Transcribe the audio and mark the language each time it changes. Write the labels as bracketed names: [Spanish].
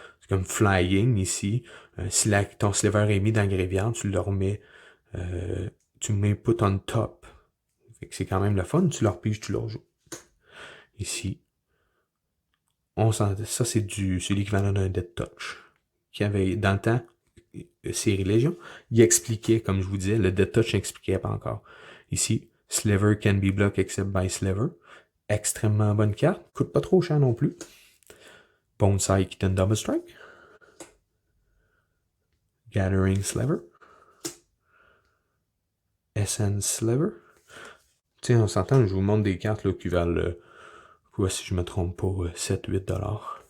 [French] C'est comme Flying ici. Si ton sliver est mis dans le graveyard, tu le remets, tu mets put on top. Fait que c'est quand même le fun. Tu le repiges, tu le rejoues. Ici. Ça, c'est l'équivalent d'un Dead Touch. Qui avait, dans le temps, série Légion, il expliquait, comme je vous disais, le Dead Touch n'expliquait pas encore. [English] Ici, Sliver can be blocked except by Sliver. [French] Extrêmement bonne carte. Coûte pas trop cher non plus. Bonsai qui donne Double Strike. Gathering Sliver. Essence Sliver. Tu sais, on s'entend, je vous montre des cartes là, qui valent, si je me trompe pas, 7-8 $.